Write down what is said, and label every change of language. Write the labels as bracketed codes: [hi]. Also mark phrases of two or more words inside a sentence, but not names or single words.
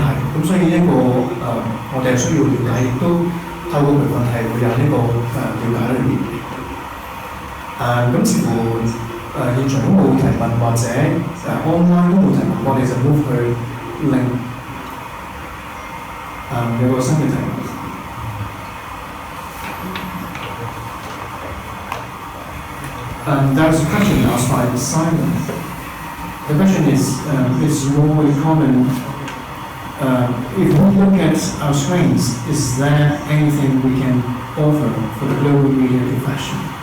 [yue] 咁所以呢個我哋係需要了解，亦都透過培訓係會有呢個了解裏面。咁似乎。現場都冇提問或者online 都冇提問，我哋就 move 去另有個新嘅題目。 [en] There was a question asked by Simon. The question is more common. If we look at our screens, is there anything we can offer for the global media profession?